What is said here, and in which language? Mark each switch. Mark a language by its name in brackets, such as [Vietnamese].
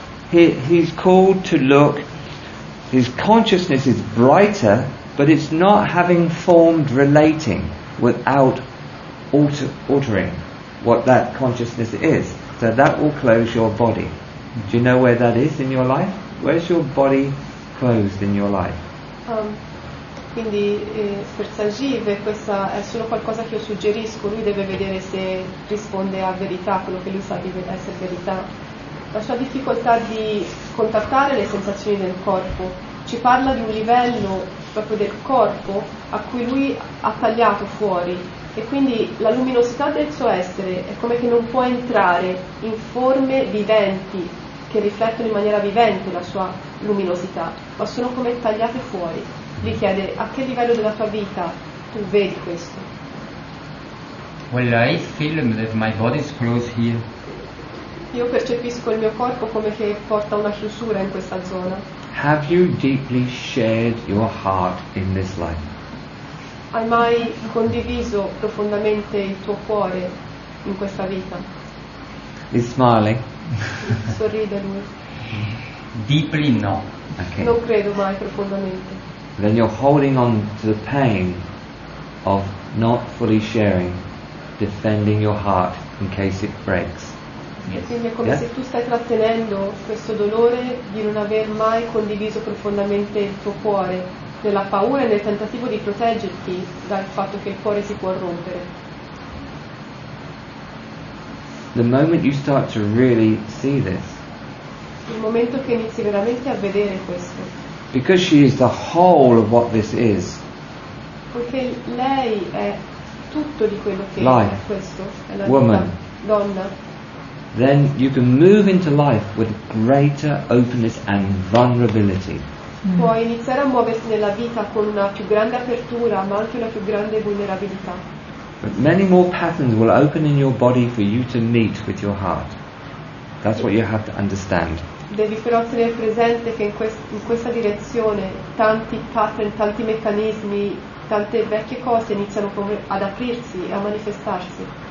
[English] He's called to look, his consciousness is brighter, but it's not having formed relating without altering what that consciousness is. So that will close your body. Do you know where that is in your life? Where's your body closed in your life? [Italian] Quindi per Sajiv questa è solo qualcosa che io suggerisco, lui deve vedere se risponde a verità, quello che lui sa di essere verità. La sua difficoltà di contattare le sensazioni del corpo ci parla di un livello proprio del corpo a cui lui ha tagliato fuori, e quindi la luminosità del suo essere è come che non può entrare in forme viventi che riflettono in maniera vivente la sua luminosità, ma sono come tagliate fuori. Gli chiede a che livello della tua vita tu vedi questo. [English] Well, I feel that my body is closed here. [Italian] Io percepisco il mio corpo come che porta una chiusura in questa zona. [English] Have you deeply shared your heart in this life? [Italian] Hai mai condiviso profondamente il tuo cuore in questa vita? [English] He's smiling. [Italian] Sorride lui. [English] Deeply no. Okay. [Italian] Non credo mai profondamente. [English] Then you're holding on to the pain of not fully sharing, defending your heart in case it breaks. [Italian] E quindi è come se tu stai trattenendo questo dolore di non aver mai condiviso profondamente il tuo cuore, nella paura e nel tentativo di proteggerti dal fatto che il cuore si può rompere. [English] The moment you start to really see this, [Italian] Il momento che inizi veramente a vedere questo, [English] because she is the whole of what this is, [Italian] poiché lei è tutto di quello che [English] Life. [Italian] è questo, è la [English] Woman. [Italian] vita, donna, [English] then you can move into life with greater openness and vulnerability. [Italian] puoi iniziare a muoverti nella vita con una più grande apertura, ma anche una più grande vulnerabilità. [English] But many more patterns will open in your body for you to meet with your heart. That's what you have to understand. [Italian] Devi però tenere presente che in questa direzione tanti pattern, tanti meccanismi, tante vecchie cose iniziano ad aprirsi e a manifestarsi.